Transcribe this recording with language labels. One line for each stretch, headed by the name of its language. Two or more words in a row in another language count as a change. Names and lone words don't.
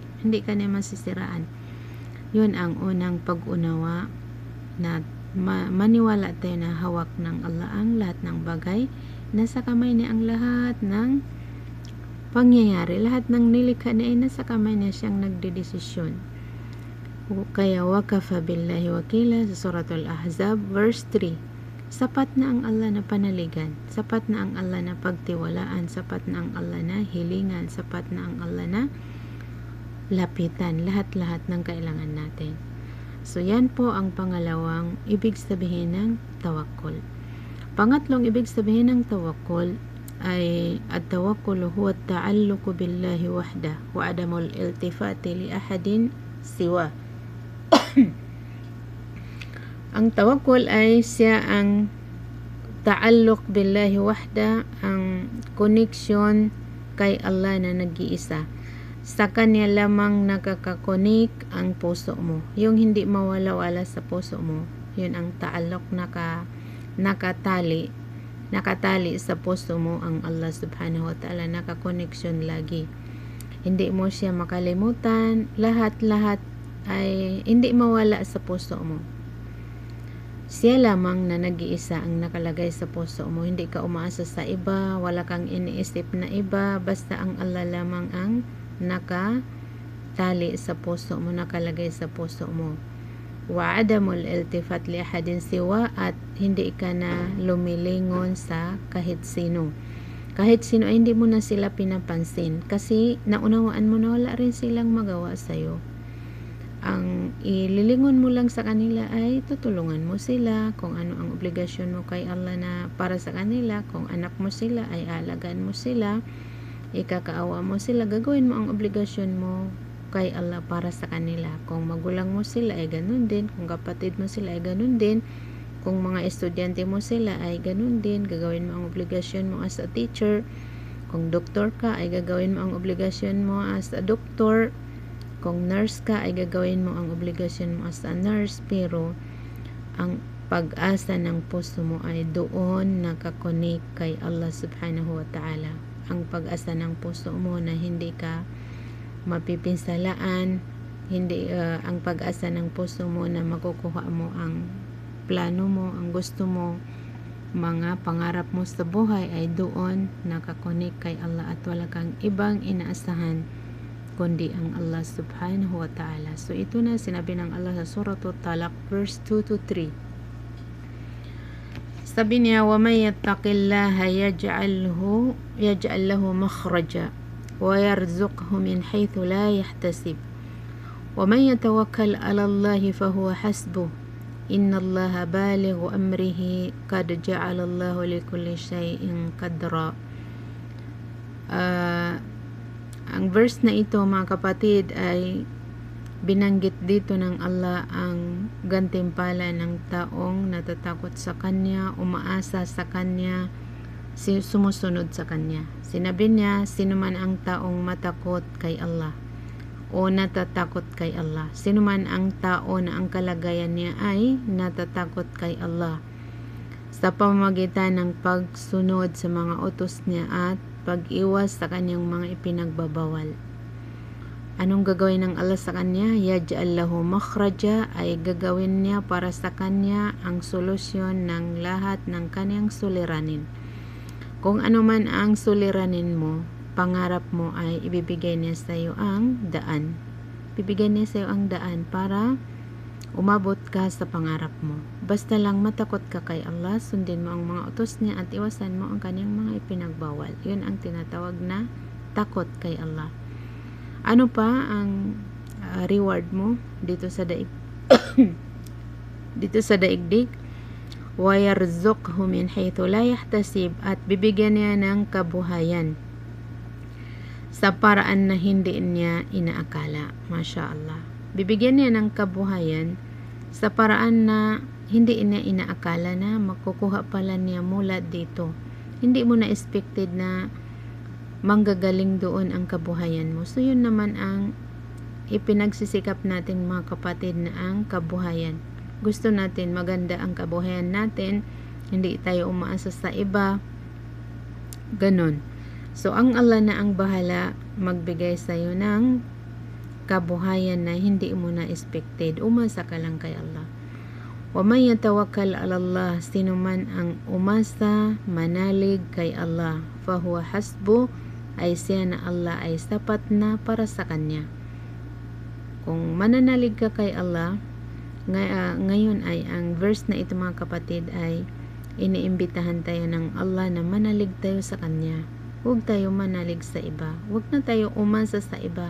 Filipino: Hindi ka niya masisiraan. Yun ang unang pag-unawa na maniwala tayo na hawak ng Allah ang lahat ng bagay. Nasa kamay niya ang lahat ng pangyayari. Lahat ng nilikha niya ay nasa kamay niya, siyang nagdedesisyon. Kaya
Arabic: وكفى بالله وكيلا
Filipino: sa Suratul Ahzab verse 3. Sapat na ang Allah na panaligan. Sapat na ang Allah na pagtiwalaan. Sapat na ang Allah na hilingan. Sapat na ang Allah na lapitan. Lahat-lahat ng kailangan natin. So yan po ang pangalawang ibig sabihin ng tawakkul. Pangatlong ibig sabihin ng tawakkul ay
Arabic: التوكل هو التعلق بالله وحده وعدم الالتفات لأحد سوى.
Filipino: Ang tawakkul ay siya ang
Arabic: التعلق بالله وحده,
Filipino: ang koneksyon kay Allah na nag-iisa. Sa Kanya lamang nakakakonik ang puso mo. Yung hindi mawala-wala sa puso mo, yun ang ta'alluq, nakatali sa puso mo ang Allah
Arabic: سبحانه وتعالى,
Filipino: nakakoneksyon lagi. Hindi mo siya makalimutan, lahat-lahat ay hindi mawala sa puso mo. Siya lamang na nag-iisa ang nakalagay sa puso mo. Hindi ka umaasa sa iba, wala kang iniisip na iba, basta ang Allah lamang ang nakatali sa puso mo, nakalagay sa puso mo.
Arabic: وعدم الالتفات لأحد سوى,
Filipino: at hindi ka na lumilingon sa kahit sino. Kahit sino ay hindi mo na sila pinapansin kasi naunawaan mo na wala rin silang magawa sa iyo. Ang ililingon mo lang sa kanila ay tutulungan mo sila kung ano ang obligasyon mo kay Allah na para sa kanila. Kung anak mo sila ay alagaan mo sila, ikakaawa mo sila, gagawin mo ang obligasyon mo kay Allah para sa kanila. Kung magulang mo sila ay ganun din, kung kapatid mo sila ay ganun din, kung mga estudyante mo sila ay ganun din, gagawin mo ang obligasyon mo
English: as a teacher.
Filipino: Kung doktor ka ay gagawin mo ang obligasyon mo
English: as a doktor.
Filipino: Kung nurse ka ay gagawin mo ang obligasyon mo
English: as a nurse.
Filipino: Pero ang pag-asa ng puso mo ay doon nakakonek kay Allah
Arabic: سبحانه وتعالى.
Filipino: Ang pag-asa ng puso mo na hindi ka mapipinsalaan, hindi ang pag-asa ng puso mo na makukuha mo ang plano mo, ang gusto mo, mga pangarap mo sa buhay ay doon nakakonek kay Allah at wala kang ibang inaasahan kundi ang Allah
Arabic: سبحانه وتعالى.
Filipino: So ito na sinabi ng Allah sa Suratul Talaq verse 2 to 3. Sabi niya,
Arabic: وَمَنْ يَتَّقِ اللَّهَ يَجْعَلْ لَهُ مَخْرَجًا وَيَرْزُقْهُ مِنْ حَيْثُ لَا يَحْتَسِبُ وَمَنْ يَتَوَكَّلْ عَلَى اللَّهِ فَهُوَ حَسْبُهُ إِنَّ اللَّهَ بَالِغُ أَمْرِهِ قَدْ جَعَلَ اللَّهُ لِكُلِّ شَيْءٍ قَدْرًا.
Filipino: Ang verse na ito mga kapatid ay binanggit dito ng Allah ang gantimpala ng taong natatakot sa Kanya, umaasa sa Kanya, sumusunod sa Kanya. Sinabi niya, sino man ang taong matakot kay Allah o natatakot kay Allah. Sino man ang tao na ang kalagayan niya ay natatakot kay Allah sa pamamagitan ng pagsunod sa mga utos niya at pag-iwas sa kanyang mga ipinagbabawal. Anong gagawin ng Allah sa kanya?
Arabic: يجعل له مخرجا,
Filipino: ay gagawin niya para sa kanya ang solusyon ng lahat ng kanyang suliranin. Kung ano man ang suliranin mo, pangarap mo ay ibibigay niya sa iyo ang daan. Bibigyan niya sa iyo ang daan para umabot ka sa pangarap mo. Basta lang matakot ka kay Allah, sundin mo ang mga utos niya at iwasan mo ang kanyang mga ipinagbawal. Yun ang tinatawag na takot kay Allah. Ano pa ang reward mo dito sa dito sa daigdig?
Arabic: وَيَرْزُقْهُ مِنْ حَيْثُ لَا يَحْتَسِبُ,
Filipino: at bibigyan niya ng kabuhayan sa paraan na hindi niya inaakala.
Arabic: ما شاء الله.
Filipino: Bibigyan niya ng kabuhayan sa paraan na hindi niya inaakala na makukuha pala niya mula dito. Hindi mo na expected na manggagaling doon ang kabuhayan mo. So yun naman ang ipinagsisikap natin mga kapatid, na ang kabuhayan. Gusto natin maganda ang kabuhayan natin, hindi tayo umaasa sa iba, ganon. So ang Allah na ang bahala magbigay sa iyo ng kabuhayan na hindi mo na expected. Umasa ka lang kay Allah.
Arabic: وَمَنْ يَتَوَكَّلْ عَلَى اللَّهِ,
Filipino: sino man ang umasa, manalig kay Allah,
Arabic: فَهُوَ حَسْبُهُ,
Filipino: ay siya na Allah ay sapat na para sa kanya. Kung mananalig ka kay Allah, ngayon ay ang verse na ito mga kapatid ay iniimbitahan tayo ng Allah na manalig tayo sa Kanya. Huwag tayo manalig sa iba. Huwag na tayo umasa sa iba.